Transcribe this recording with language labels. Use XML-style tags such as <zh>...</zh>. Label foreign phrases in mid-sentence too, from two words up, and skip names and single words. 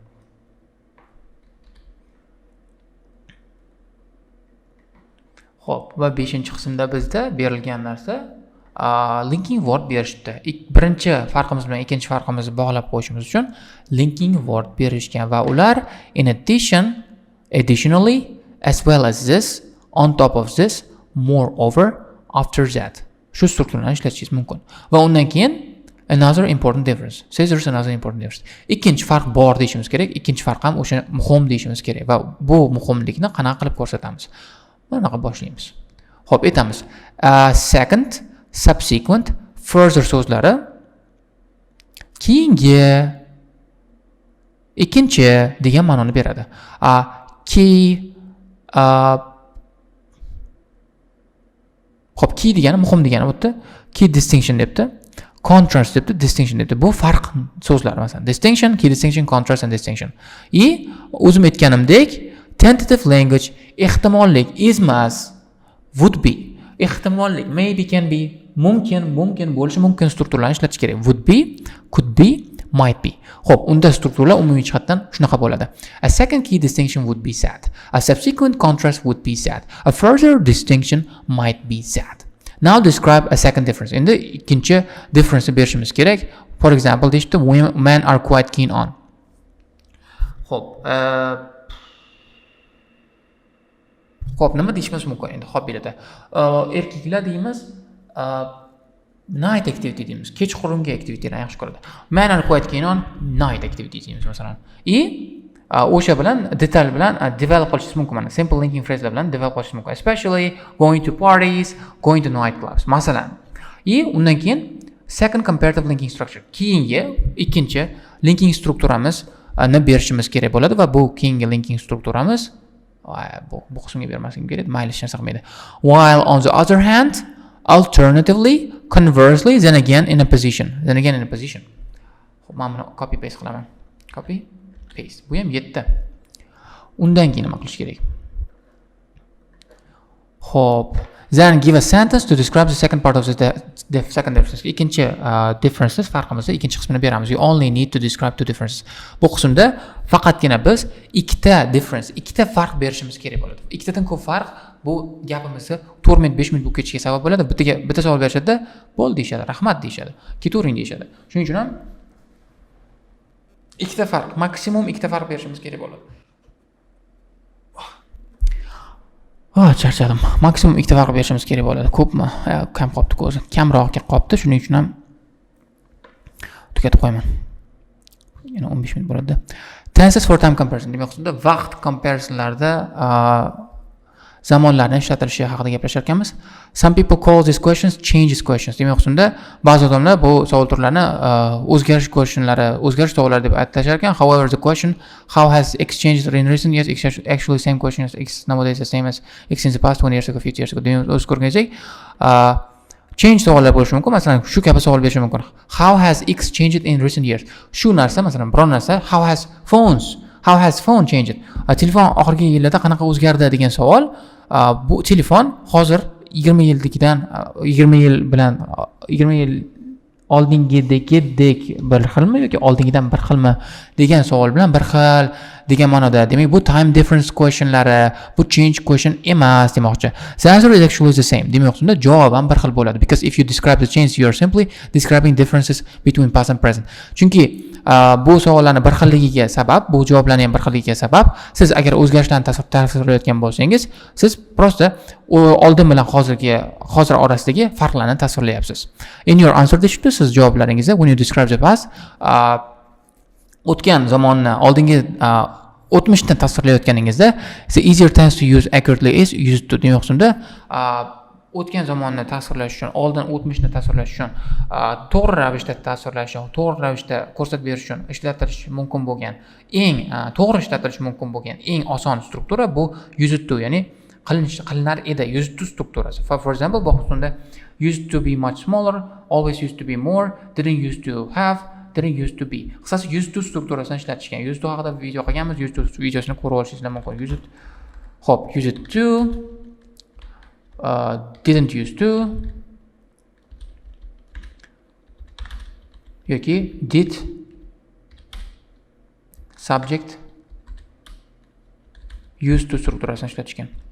<uz>Xo'p, va 5-qismda bizda berilgan narsa</uz> <en>linking word</en> <uz>berishdi. Birinchi farqimiz bilan ikkinchi farqimizni bog'lab qo'yishimiz uchun</uz> <en>linking word</en> <uz>berishgan va ular</uz> <en>additionally, as well as this, on top of this, moreover, after that.</en> <uz>Shu strukturani ishlatishingiz mumkin. Va undan keyin</uz> <en>another important difference. Says there's another important difference.</en> <uz>Ikkinchi farq bor deyishimiz kerak. Ikkinchi farq ham o'sha muhim deyishimiz kerak va bu muhimlikni qanaqa qilib ko'rsatamiz? Mana boshlaymiz. Xo'p, aytamiz.</uz> <en>Second, subsequent, further</en> <uz>so'zlari keyingi, ikkinchi degan ma'noni beradi. Xo'p, key degani muhim degani o'tdi.</uz> <en>Key distinction debdi.</en> <uz>contrast debdi, distinction debdi. Bu farq so'zlar masalan.</uz> <en>Distinction, key distinction, contrast and distinction.</en> <uz>O'zim aytganimdek,</uz> <en>tentative language</en> <uz>ehtimollik emas,</uz> <en>would be. Ehtimollik maybe, can be,</en> <uz>mumkin bo'lishi mumkin strukturlarni ishlatish kerak.</uz> <en>Would be, could be, might be.</en> <uz>Xo'p, unda strukturlar umumiy jihatdan shunaqa bo'ladi.</uz> <en>A second key distinction would be said. A subsequent contrast would be said. A further distinction might be said. Now describe a second difference.</en> <uz>Endi ikkinchi difference berishimiz kerak.</uz> <en>For example, deyishdi men are quite keen on.</en> <uz>Xo'p, nima deyishimiz mumkin endi hobbilarda? Erkaklar deymiz,</uz> <en>night activity</en> <uz>deymiz. Kechqurungi aktivitani yaxshi ko'radi.</uz> <en>Men are quite keen on night activity</en> <uz>deymiz masalan. O'sha bilan detal bilan develop qilishingiz mumkin. Mana</uz> <en>simple linking</en> <uz>phraselar bilan develop qilishingiz mumkin.</uz> <en>Especially going to parties, going to nightclubs.</en> <uz>Masalan. Undan keyin</uz> <en>second comparative linking structure.</en> <uz>Keyingi ikkinchi linking strukturamiz ni berishimiz kerak bo'ladi va bu keyingi linking strukturamiz bu qismga bermasligim kerak, mayli hech narsa qilmaydi.</uz> <en>While on the other hand, alternatively, conversely, then again in a position.</en> <uz>Xo'p, men buni</uz> <en>copy paste</en> <uz>qilaman.</uz> <en>Copy paste.</en> <uz>Bu ham 7. Undan keyin nima qilish kerak? Xo'p,</uz> <en>then give a sentence to describe the second part of the second difference.</en> <uz>Ikkinchi differences farqimizni ikkinchi qismini beramiz.</uz> <en>You only need to describe two differences.</en> <uz>Bu qismda faqatgina biz ikkita farq berishimiz kerak bo'ladi. Ikkitadan ko'p farq bu gapimizni 4 minut 5 minut bo'lib ketishiga sabab bo'ladi. Bitta savol berishadi, bo'ldi deyishadi, rahmat deyishadi, ketavering deyishadi. Shuning uchun ham ikkita farq, maksimum ikkita farq berishimiz kerak bo'ladi. Charchadim. Maksimum ikkita farq berishimiz kerak bo'ladi. Ko'pmi? Kam qolibdi-ku o'zi. Kamroqga qolibdi, shuning uchun ham tugatib qo'yaman. Yana 15 minut bo'ladi.</uz> <en>Tenses for time comparison.</en> <uz>Demak, unda vaqt comparisonlarda zamonlarni ishlatilishi haqida gaplashar ekanmiz.</uz> <en>Some people call these questions changes questions.</en> <uz>Demak, unda ba'zi odamlar bu savol turlarini o'zgarish savollari deb atashar ekan.</uz> <en>However, the question how has X changed in recent years is actually same question as X nowadays the same as X in the past 20 years ago, 50 years ago.</en> <uz>Demak, o'z ko'rganingizek, change savollar bo'lishi mumkin. Masalan, shu kabi savol berish mumkin.</uz> <en>How has X changed in recent years?</en> <uz>Shu narsa, masalan, biror narsa</uz> <en>how has phone changed?</en> <uz>Telefon oxirgi yillarda qanaqa o'zgardi degan savol. Bu telefon hozir 20 yil oldingidek bir xilmi yoki oldingidan bir xilmi degan savol bilan bir xil degan ma'noda. Demak, bu</uz> <en>time difference</en> <uz>questionlari, bu</uz> <en>change question</en> <uz>emas demoqchi.</uz> <en>The answer is actually the same.</en> <uz>Demak, unda javob ham bir xil bo'ladi.</uz> <en>Because if you describe the change, you are simply describing differences between past and present.</en> <uz>Chunki bu savollarni bir xilligiga sabab, bu javoblarning ham bir xilligiga sabab, siz agar o'zgarishlarni tasvirlayotgan bo'lsangiz, siz prosta oldin bilan hozir orasidagi farqlarni tasvirlayapsiz.</uz> <en>In your answer</en> <uz>deyishdi, siz javoblaringizda</uz> <en>when you describe the past,</en> <uz>o'tgan zamonni o'tmishni tasvirlayotganingizda</uz> <en>the easier tense to use accurately is used to.</en> <uz>Demak, unda o'tgan zamonni tasvirlash uchun, oldin o'tmishni tasvirlash uchun, to'g'ri ravishda tasvirlash uchun, to'g'ri ravishda ko'rsatib berish uchun ishlatilish mumkin bo'lgan eng oson struktura bu</uz> <en>used to,</en> <uz>ya'ni qilinar edi,</uz> <en>used to</en> <uz>strukturasi.</uz> <en>For example,</en> <uz>bu unda</uz> <en>used to be much smaller, always used to be more, didn't used to have, didn't used to be.</en> <uz>Qisqasi</uz> <en>used to</en> <uz>strukturasini ishlatishgan.</uz> <en>Used to</en> <uz>haqida video qilganmiz,</uz> <en>used to</en> <uz>videosini ko'rib olishingiz mumkin.</uz> <en>Used to didn't used to</en> <uz>yoki</uz> <en>did subject used to</en> <uz>strukturasini ishlatishgan.</uz>